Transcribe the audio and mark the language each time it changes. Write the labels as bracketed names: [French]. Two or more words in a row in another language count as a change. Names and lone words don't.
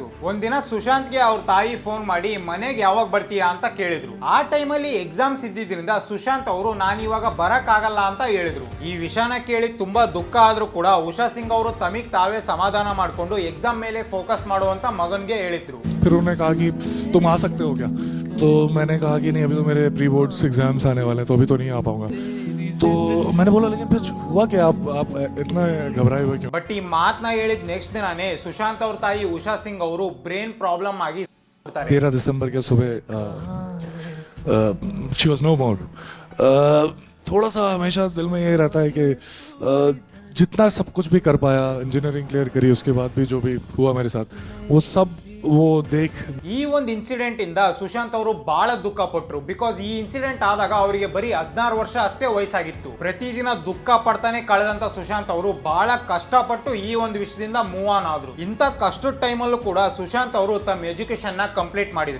[Kannada] ಒಂದಿನ ಸುಶಾಂತ್ಗೆ ಅವ್ರ ತಾಯಿ ಫೋನ್ ಮಾಡಿ ಮನೆಗೆ ಯಾವಾಗ ಬರ್ತೀಯಾ ಅಂತ ಕೇಳಿದ್ರು. ಆ ಟೈಮಲ್ಲಿ ಎಕ್ಸಾಮ್ಸ್ ಇದ್ದಿದ್ರಿಂದ ಸುಶಾಂತ್ ಅವರು ನಾನು ಇವಾಗ ಬರಕ್ ಆಗಲ್ಲ ಅಂತ ಹೇಳಿದ್ರು. ಈ ವಿಷಯನ ಕೇಳಿ ತುಂಬಾ ದುಃಖ ಆದ್ರೂ ಕೂಡ ಉಷಾ ಸಿಂಗ್ ಅವರು ತಮಿಗ್ ತಾವೇ ಸಮಾಧಾನ ಮಾಡ್ಕೊಂಡು ಎಕ್ಸಾಮ್ ಮೇಲೆ ಫೋಕಸ್ ಮಾಡುವಂತ ಮಗನ್ಗೆ ಹೇಳಿದ್ರು. [Hindi] फिर उन्होंने कहा कि तुम आ सकते हो क्या, तो मैंने कहा कि नहीं अभी तो मेरे [English] pre boards exams [Hindi] आने वाले हैं तो अभी तो नहीं आ पाऊंगा. तो मैंने बोला लेकिन फिर हुआ क्या, आप इतना घबराए हुए क्यों. [Kannada] ಬಟ್ ಈ ಮಾತನ್ನ ಹೇಳಿದ ನೆಕ್ಸ್ಟ್ ದಿನಾನೇ ಸುಶಾಂತ್ ಅವ್ರ ತಾಯಿ ಉಷಾ ಸಿಂಗ್ ಅವರು [English] brain problem [Kannada] ಆಗಿ [English] 13 [Hindi] दिसंबर के सुबह [English] she was no more. [Hindi] थोड़ा सा हमेशा दिल में ये रहता है कि जितना सब कुछ भी कर पाया, [English] engineering clear [Hindi] करी, उसके बाद भी जो भी हुआ मेरे साथ वो सब वो देख. [Kannada] ಈ ಒಂದು ಇನ್ಸಿಡೆಂಟ್ ಇಂದ ಸುಶಾಂತ್ ಅವರು ಬಹಳ ದುಃಖ ಪಟ್ರು. ಬಿಕಾಸ್ ಈ ಇನ್ಸಿಡೆಂಟ್ ಆದಾಗ ಅವರಿಗೆ ಬರೀ 16 ವರ್ಷ ಅಷ್ಟೇ ವಯಸ್ಸಾಗಿತ್ತು. ಪ್ರತಿದಿನ ದುಃಖ ಪಡ್ತಾನೆ ಕಳೆದಂತ ಸುಶಾಂತ್ ಅವರು ಬಹಳ ಕಷ್ಟಪಟ್ಟು ಈ ಒಂದು ವಿಷಯದಿಂದ [English] move on [Kannada] ಆದ್ರು. ಇಂಥ ಕಷ್ಟದ ಟೈಮಲ್ಲೂ ಕೂಡ ಸುಶಾಂತ್ ಅವರು ತಮ್ಮ ಎಜುಕೇಶನ್ ನ ಕಂಪ್ಲೀಟ್ ಮಾಡಿದ್ರು.